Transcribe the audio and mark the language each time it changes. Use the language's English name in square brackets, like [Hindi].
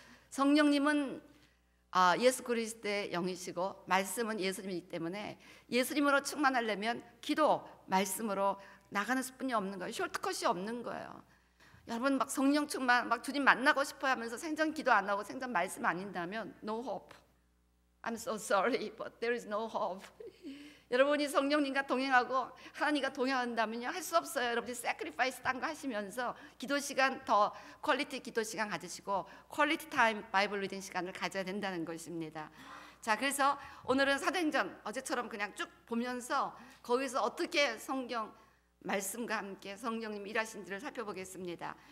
[Korean] 성령님은 예수 그리스도의 영이시고 말씀은 예수님이기 때문에 예수님으로 충만하려면 기도, 말씀으로 나가는 수뿐이 없는 거예요. 숄트컷이 없는 거예요. 여러분 막 성령 충만, 막 주님 만나고 싶어 하면서 생전 기도 안 하고 생전 말씀 안 읽는다면 [English] no hope. I'm so sorry, but there is no hope. [Korean] 여러분이 성령님과 동행하고 하나님과 동행한다면요, 할 수 없어요. 여러분이 sacrifice 딴 거 하시면서 기도 시간 더 퀄리티 기도 시간 가지시고 퀄리티 타임 바이블 리딩 시간을 가져야 된다는 것입니다. 자, 그래서 오늘은 사도행전 어제처럼 그냥 쭉 보면서 거기서 어떻게 성경 말씀과 함께 성령님이 일하신지를 살펴보겠습니다.